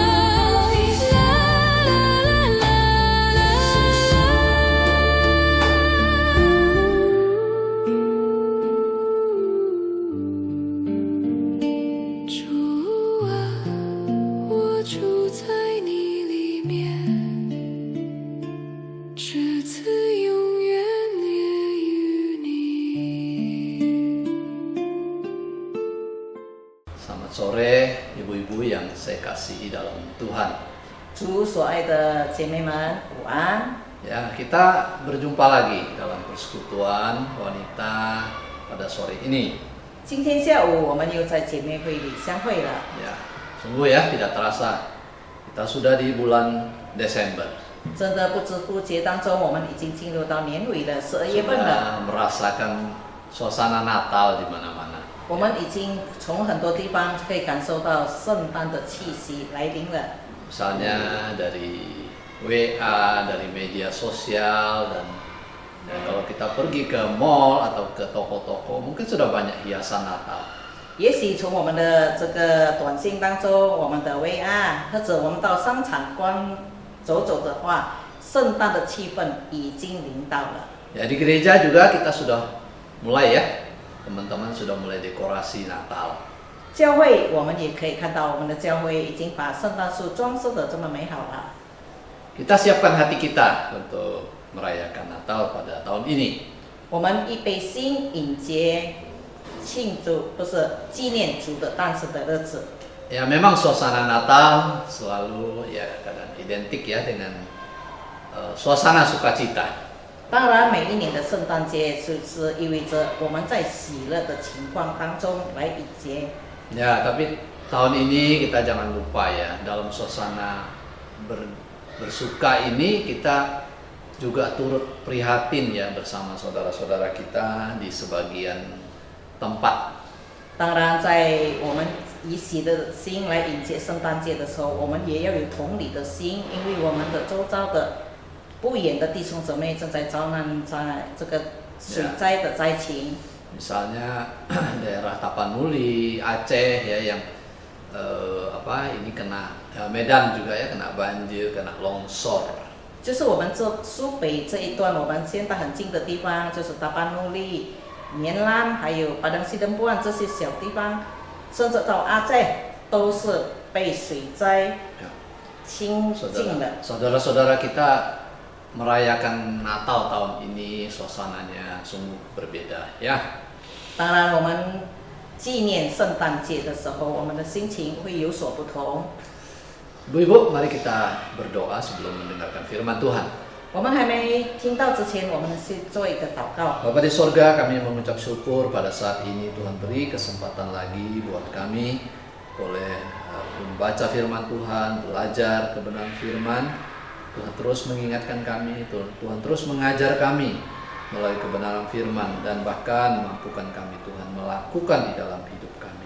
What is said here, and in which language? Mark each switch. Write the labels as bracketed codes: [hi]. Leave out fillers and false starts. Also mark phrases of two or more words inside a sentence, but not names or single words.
[zh] 主啊，我住在你里面，枝子永远连于你。 [id] Selamat sore ibu-ibu yang saya kasihi dalam Tuhan. [zh] 主所爱的姐妹们，午安！ [id] Ya, kita berjumpa lagi dalam persekutuan wanita pada sore ini. [zh] 今天下午我们又在姐妹会里相会了。 [id] Ya, sungguh ya tidak terasa kita sudah di bulan Desember. [zh] 真的不知不觉当中，我们已经进入到年尾了，12月份了。 [id] Sudah merasakan suasana Natal di mana-mana. [zh] 我们已经从很多地方可以感受到圣诞的气息来临了。 [id] Misalnya dari WA, dari media sosial dan kalau kita pergi ke mall atau ke toko-toko mungkin sudah banyak hiasan Natal. [zh] 也许从我们的这个短信当中，我们的 WA 或者我们到商场走走的话，圣诞的气氛已经临到了。 [id] Ya di gereja juga kita sudah mulai ya, teman-teman sudah mulai dekorasi Natal. [zh] 教会我们也可以看到，我们的教会已经把圣诞树装饰的这么美好了。 [id] Kita siapkan hati kita untuk merayakan Natal pada tahun ini. [zh] 我们预备心迎接庆祝，不是纪念主的诞生的日子。 [id] Ya memang suasana Natal selalu ya kadang identik ya dengan suasana sukacita. [zh] 当然，每一年的圣诞节是意味着我们在喜乐的情况当中来迎接。 [id] Ya, tapi tahun ini kita jangan lupa ya, dalam suasana bersuka ini kita juga turut prihatin ya bersama saudara-saudara kita di sebagian tempat. [zh] 当然，在我们以喜的心来迎接圣诞节的时候，我们也要有同理的心，因为我们的周遭的不远的弟兄姊妹正在遭难在这个水灾的灾情。 [id] Misalnya daerah Tapanuli, Aceh ya yang ini kena Medan juga ya, kena banjir, kena longsor. [zh] 就是我们这苏北这一段，我们现在很近的地方，就是大班努力、棉兰，还有巴登西登布岸这些小地方，甚至到阿寨都是被水灾侵进了。 [id] Saudara-saudara kita merayakan Natal tahun ini suasananya sungguh berbeda ya. [zh] 当然，我们纪念圣诞节的时候，我们的心情会有所不同。 [id] Ibu-ibu, mari kita berdoa sebelum mendengarkan firman Tuhan. [zh] 我们还没听到之前，我们先做一个祷告。 [id] Bapa di sorga, kami mengucap syukur pada saat ini Tuhan beri kesempatan lagi buat kami boleh membaca firman Tuhan, belajar kebenaran firman. Tuhan terus mengingatkan kami, Tuhan terus mengajar kami melalui kebenaran firman dan bahkan mampukan kami Tuhan melakukan di dalam hidup kami.